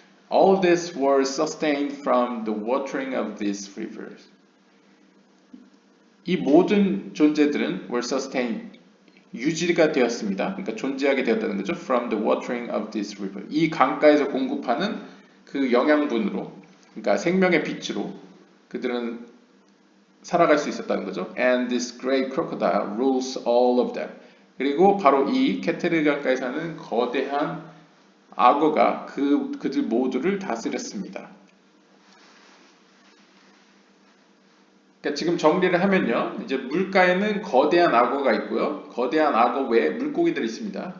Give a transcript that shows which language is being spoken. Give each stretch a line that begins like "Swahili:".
English: All this were sustained from the watering of these rivers.
Korean: 이 모든 존재들은
English: were sustained,
Korean: 유지가 되었습니다. 그러니까 존재하게 되었다는 거죠.
English: From the watering of this river.
Korean: 이 강가에서 공급하는 그 영양분으로, 그러니까 생명의 빛으로 그들은 살아갈 수 있었다는 거죠.
English: And this great crocodile rules all of them.
Korean: 그리고 바로 이 케테르 강가에 사는 거대한 악어가 그들 모두를 다스렸습니다. 그러니까 지금 정리를 하면요, 이제 물가에는 거대한 악어가 있고요, 거대한 악어 외에 물고기들이 있습니다.